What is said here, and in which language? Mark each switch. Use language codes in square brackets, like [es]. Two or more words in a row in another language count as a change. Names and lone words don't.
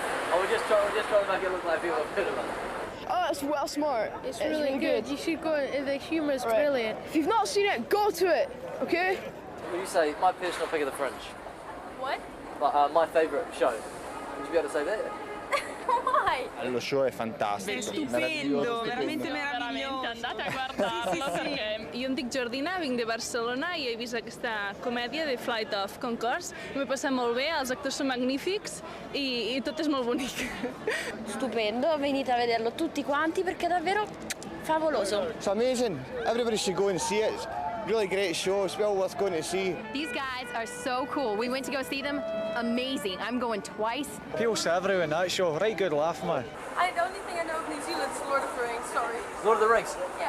[en] Oh, we're just trying to make it look like people have heard of it. Oh, it's well smart. It's really good. You should go. The humour is brilliant. If you've not seen it, go to it. Okay? Would you say my personal pick of the Fringe? What? My favourite show. Would you be able to say that? Why? [it] Lo show è fantastico. È stupendo, veramente meraviglioso. Andate a guardarlo perché [ca] io em dic Jordina, vinc de Barcelona i he vist aquesta comèdia de Flight of Conchords. M'he passat molt bé, els actors són magnífics i tot és molt bonic. [it] Stupendo, venite a vederlo tutti quanti perché è davvero favoloso. [en] It's amazing. Everybody should go and see it. It's a really great show. It's well worth going to see. These guys are so cool. We went to go see them. Amazing. I'm going twice. People Savro in that show. Right good laugh, man. The only thing I know of New Zealand is Lord of the Rings. Sorry. Lord of the Rings? Yeah.